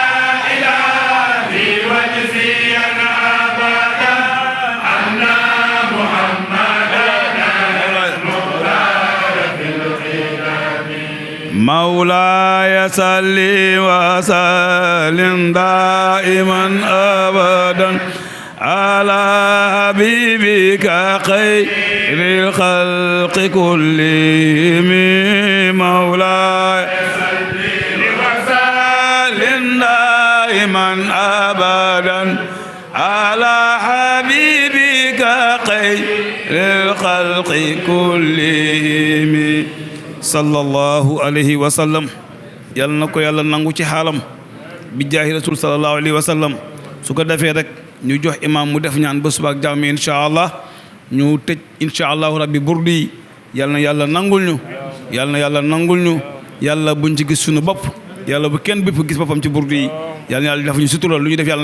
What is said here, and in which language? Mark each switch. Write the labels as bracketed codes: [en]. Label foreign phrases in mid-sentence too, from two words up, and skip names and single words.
[ar] إلهي وجزيا أبدا أن محمدا المختار في القدم مولاي صل وسلم دائما أبدا على حبيبك خير الخلق كلهم مولاي صل وسلم دائما أبدا على حبيبك خير الخلق كلهم صلى الله عليه وسلم [wo] yal na ko yàlla nangu ci xaalam bi [ar] جاه رسول صلى الله عليه وسلم [wo] su ko defee rek ñu jox imam mu def ñaan ba suba ak jàmm [ar] إن شاء الله [wo] ñu tëj [ar] إن شاء الله ربي [wo] burdi yi yal na yàlla nangul ñu yal na yàlla nangul ñu yàlla buñ ci gis suñu bopp yàlla bu kenn bépp gis boppam ci burdi yi yal na yàlla def ñu sutural lu ñu def yàlla